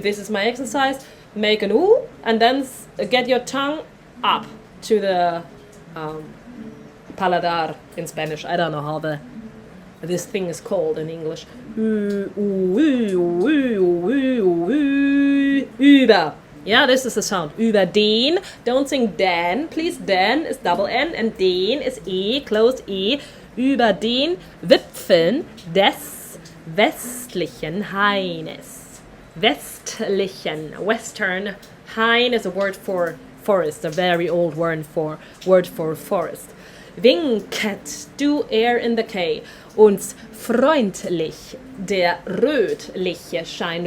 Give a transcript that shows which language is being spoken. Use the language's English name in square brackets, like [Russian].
[English] This is my exercise. Make an U and then get your tongue up to the paladar in Spanish. I don't know how this thing is called in English. Ü, ü, ü, ü, ü, über. Yeah, this is the sound. Über den. Don't sing den, please. Den is double N and den is E, closed E. [German] Über den Wipfeln des westlichen Haines. [English] Westlichen, western. Hain is a word for forest, a very old word for forest. Winket, do air in the K. [German] Uns freundlich, der rötliche Schein.